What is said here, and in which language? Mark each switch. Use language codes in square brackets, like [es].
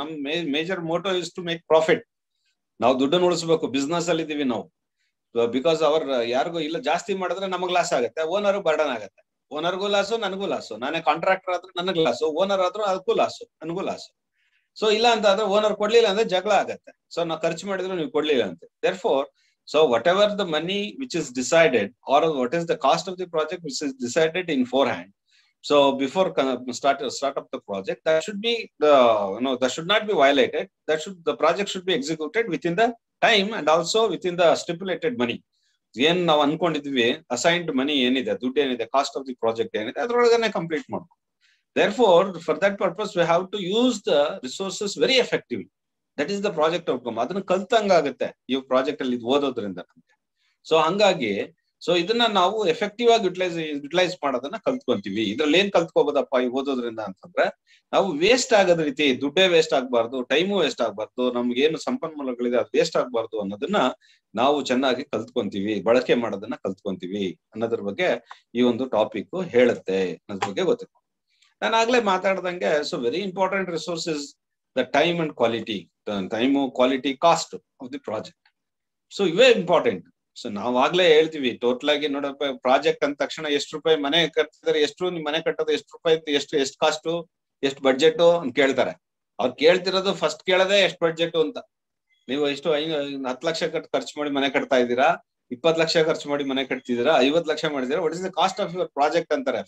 [kn] ನಮ್ [en] Major motto is to make profit. [kn] ನಾವು ದುಡ್ಡನ್ನು ಉಳಿಸಬೇಕು, ಬಿಸ್ನೆಸ್ ಅಲ್ಲಿ ಇದೀವಿ ನಾವು. ಬಿಕಾಸ್ ಯಾರಿಗೂ ಇಲ್ಲ, ಜಾಸ್ತಿ ಮಾಡಿದ್ರೆ ನಮಗ್ ಲಾಸ್ ಆಗುತ್ತೆ, ಓನರ್ ಬರ್ಡನ್ ಆಗುತ್ತೆ. ಓನರ್ಗೂ ಲಾಸು, ನನಗೂ ಲಾಸು. ನಾನೇ ಕಾಂಟ್ರಾಕ್ಟರ್ ಆದ್ರೂ ನನಗ್ ಲಾಸು, ಓನರ್ ಆದ್ರೂ ಅದಕ್ಕೂ ಲಾಸು, ನನಗೂ ಲಾಸು. ಸೊ ಇಲ್ಲ ಅಂತ ಆದ್ರೆ ಓನರ್ ಕೊಡ್ಲಿಲ್ಲ ಅಂದ್ರೆ ಜಗಳ ಆಗತ್ತೆ. ಸೊ ನಾವು ಖರ್ಚು ಮಾಡಿದ್ರು ನೀವು ಕೊಡ್ಲಿಲ್ಲ ಅಂತ. [en] Therefore, so whatever the money which is decided, or what is the cost of the project which is decided in forehand, so before start up the project, that should be that should not be violated. The project should be executed within the time and also within the stipulated money. [kn] ಏನ್ ನಾವು ಅನ್ಕೊಂಡಿದ್ವಿ assigned ಮನಿ ಏನಿದೆ, ದುಡ್ಡು ಏನಿದೆ, [en] cost of the project [kn] ಏನಿದೆ, ಅದ್ರೊಳಗನೆ complete ಮಾಡ್ಬೇಕು. [en] Therefore, for that purpose we have to use the resources very effectively. That is the project outcome. [kn] ಅದನ್ನ ಕಲ್ತಂಗ ಆಗುತ್ತೆ ಈ ಪ್ರಾಜೆಕ್ಟ್ ಅಲ್ಲಿ ಓದೋದ್ರಿಂದ ನಮ್ಗೆ. ಸೊ ಹಂಗಾಗಿ ಇದನ್ನ ನಾವು ಎಫೆಕ್ಟಿವ್ ಆಗಿ ಯುಟಿಲೈಸ್ ಮಾಡೋದನ್ನ ಕಲ್ತ್ಕೊಂತೀವಿ. ಇದ್ರಲ್ಲಿ ಏನ್ ಕಲ್ತ್ಕೋಬೋದಪ್ಪ ಈ ಓದೋದ್ರಿಂದ ಅಂತಂದ್ರೆ, ನಾವು ವೇಸ್ಟ್ ಆಗೋದ್ ರೀತಿ, ದುಡ್ಡೇ ವೇಸ್ಟ್ ಆಗ್ಬಾರ್ದು, ಟೈಮು ವೇಸ್ಟ್ ಆಗ್ಬಾರ್ದು, ನಮ್ಗೆ ಏನು ಸಂಪನ್ಮೂಲಗಳಿದೆ ಅದು ವೇಸ್ಟ್ ಆಗ್ಬಾರ್ದು ಅನ್ನೋದನ್ನ ನಾವು ಚೆನ್ನಾಗಿ ಕಲ್ತ್ಕೊಂತೀವಿ, ಬಳಕೆ ಮಾಡೋದನ್ನ ಕಲ್ತ್ಕೊಂತೀವಿ ಅನ್ನೋದ್ರ ಬಗ್ಗೆ ಈ ಒಂದು ಟಾಪಿಕ್ ಹೇಳುತ್ತೆ. ಅನ್ನೋದ್ರ ಬಗ್ಗೆ ಗೊತ್ತಿತ್ತು. ನಾನು ಆಗ್ಲೇ ಮಾತಾಡ್ದಂಗೆ, [en] So very important resources the time and quality, quality, cost of the project. [kn] So ಇವೇ ಇಂಪಾರ್ಟೆಂಟ್. ಸೊ ನಾವ್ ಆಗ್ಲೇ ಹೇಳ್ತೀವಿ, ಟೋಟಲ್ ಆಗಿ ನೋಡಪ್ಪ, ಪ್ರಾಜೆಕ್ಟ್ ಅಂದ ತಕ್ಷಣ ಎಷ್ಟು ರೂಪಾಯಿ ಮನೆ ಕಟ್ಟಿದ್ರೆ, ಎಷ್ಟು ನಿಮ್ ಮನೆ ಕಟ್ಟೋದು ಎಷ್ಟು ರೂಪಾಯಿ, ಎಷ್ಟು ಕಾಸ್ಟು, ಎಷ್ಟು ಬಡ್ಜೆಟ್ ಅಂತ ಕೇಳ್ತಾರೆ. ಅವ್ರು ಕೇಳ್ತಿರೋದು ಫಸ್ಟ್ ಕೇಳದೆ ಎಷ್ಟು ಬಡ್ಜೆಟ್ ಅಂತ. ನೀವು ಎಷ್ಟು 10 ಲಕ್ಷ ಖರ್ಚು ಮಾಡಿ ಮನೆ ಕಟ್ತಾ ಇದ್ದೀರಾ, 20 ಲಕ್ಷ ಖರ್ಚು ಮಾಡಿ ಮನೆ ಕಟ್ತಿದ್ದೀರಾ, 50 ಲಕ್ಷ ಮಾಡಿದೀರಾ, [en] what is the cost of your project [kn] ಅಂತಾರೆ.